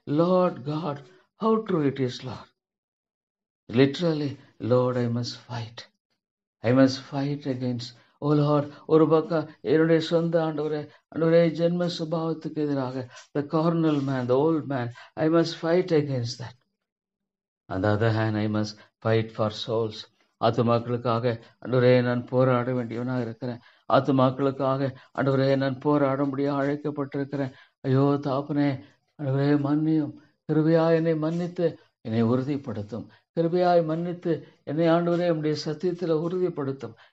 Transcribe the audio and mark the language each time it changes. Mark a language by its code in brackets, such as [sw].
[en] Lord God, how true it is Lord. Literally, Lord I must fight. I must fight against, O Lord, [ta] ஒரு பக்கம் என்னுடைய சொந்த ஆண்டவரே ஜென்ம சுபாவத்துக்கு எதிராக, [en] The carnal man, the old man, I must fight against that. On the other hand, I must fight for souls. [ta] ஆத்துமாக்களுக்காக ஆண்டவரே நான் போராட வேண்டியவனாக இருக்கிறேன். ஆத்துமாக்களுக்காக ஆண்டவரே நான் போராடும்படியாக அழைக்கப்பட்டிருக்கிறேன். ஐயோ தாப்பனே, ஆண்டவரே மன்னியும். கிருபையாய் என்னை மன்னித்து என்னை உறுதிப்படுத்தும். கிருபையாய் மன்னித்து என்னை ஆண்டவரே உம்முடைய சத்தியத்தில் உறுதிப்படுத்தும்.